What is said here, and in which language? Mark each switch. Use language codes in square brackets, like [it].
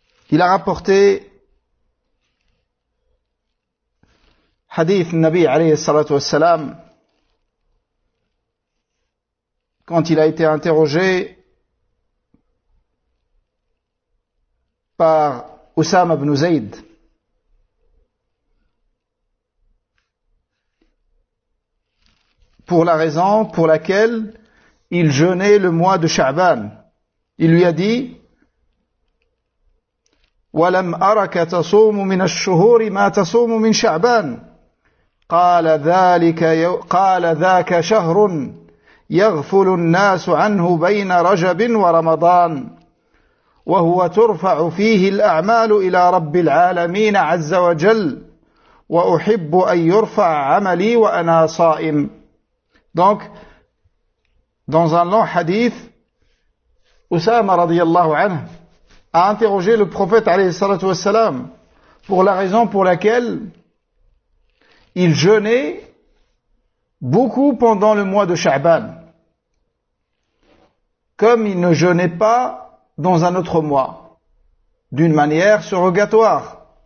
[fr] Il a rapporté hadith Nabi alayhi salatu wassalam quand il a été interrogé par Usama ibn Zayd. Pour la raison pour laquelle il jeûnait le mois de Sha'ban. Il lui a dit [ar] وَلَمْ أَرَكَ تَصُومُ مِنَ الشُّهُورِ مَا تَصُومُ مِنْ شَعْبَانِ قَالَ ذَاكَ شَهْرٌ يَغْفُلُ النَّاسُ عَنْهُ بَيْنَ رَجَبٍ وَرَمَضَانِ وهو ترفع فيه الأعمال إلى رب العالمين عز وجل وأحب أن يرفع عملي وأنا صائم. [fr] Donc dans un long hadith, Usama radiyallahu anhu a interrogé le prophète alayhi salatu wassalam pour la raison pour laquelle il jeûnait beaucoup pendant le mois de Sha'ban comme il ne jeûnait pas dans un autre mois, d'une manière surrogatoire.